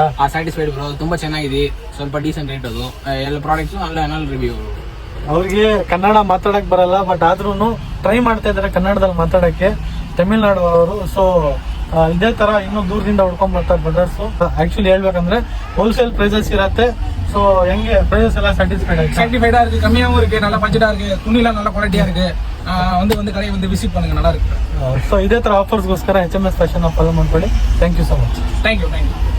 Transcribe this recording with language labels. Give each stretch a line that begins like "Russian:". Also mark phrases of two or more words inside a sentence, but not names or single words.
English: satisfied bro,
Kannada: ತುಂಬಾ ಚೆನ್ನಾಗಿದೆ. ಸ್ವಲ್ಪ
English: decent rate
Kannada: ಅದು. ಎಲ್ಲ ಪ್ರಾಡಕ್ಟ್ಸ್ ಅಲ್ಲ ರಿವ್ಯೂ. ಅವ್ರಿಗೆ ಕನ್ನಡ ಮಾತಾಡಕ್ ಬರಲ್ಲ, ಬಟ್ ಆದ್ರೂ ಟ್ರೈ ಮಾಡ್ತಾ ಇದಾರೆ ಕನ್ನಡದಲ್ಲಿ ಮಾತಾಡಕ್ಕೆ, ತಮಿಳ್ನಾಡು ಅವರು. ಸೊ ಇದೇ ತರ ಇನ್ನೂ ದೂರದಿಂದ ಹುಡ್ಕೊಂಡ್ ಬರ್ತಾರೆ ಬ್ರದರ್ಸ್. ಆಕ್ಚುಲಿ ಹೇಳ್ಬೇಕಂದ್ರೆ
English: wholesale prices
Kannada: ಇರತ್ತೆ.
Tamil: ஸோ எங்க ப்ரைஸ் எல்லாம் சாட்டிஸ்ஃபைடா இருக்கு, கம்மியாகவும் இருக்கு, நல்ல பட்ஜெட்டா இருக்கு, துணிலாம் நல்ல குவாலிட்டியா இருக்கு. வந்து கடையை வந்து விசிட் பண்ணுங்க, நல்லா இருக்கு.
Kannada: ஸோ இதே ತರ ಆಫರ್ಸ್ಗೋಸ್ಕರ HMS ಫ್ಯಾಷನ್ ಫಾಲೋ ಮಾಡ್ಕೊಳ್ಳಿ.
English: thank you so much. thank you.